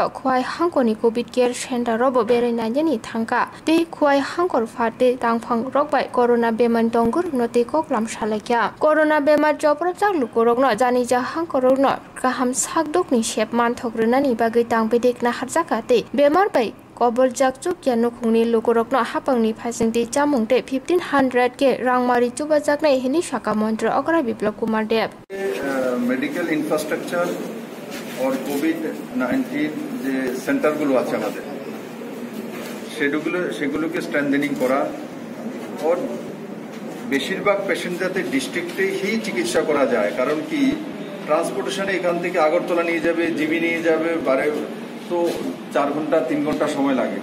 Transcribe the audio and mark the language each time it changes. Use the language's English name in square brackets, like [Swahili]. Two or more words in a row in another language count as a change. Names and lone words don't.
[Kok Borok] khwai hangkoni [English] covid care center [Kok Borok] ro bo berai nanjani thangka tei khwai hangkor phati tangphang rok bai corona bemani tonggurung no tei koklam salakya corona bemar joprop jak lugurok no jani ja hangkorok no kaham sakdokni shep manthogrunani bagai tangbedek na harjakate bemar bai kobol jakchuk yanu khungni lukorokno hapangni phasingti chamungte 1500 ke rangmari chubajaknai hini shaka mantra okra biplop kumar deb [English] medical infrastructure [Bangla] আর কোভিড-19 যে সেন্টারগুলো আছে আমাদের সেগুলোকে স্ট্রেংথেনিং করা আর বেশিরভাগ পেশেন্ট যাতে ডিস্ট্রিক্টেই চিকিৎসা করা যায়, কারণ কি ট্রান্সপোর্টেশনে এখান থেকে আগরতলা নিয়ে যাবে, জিবি নিয়ে যাবে, তো 4 ঘন্টা 3 ঘন্টা সময় লাগে।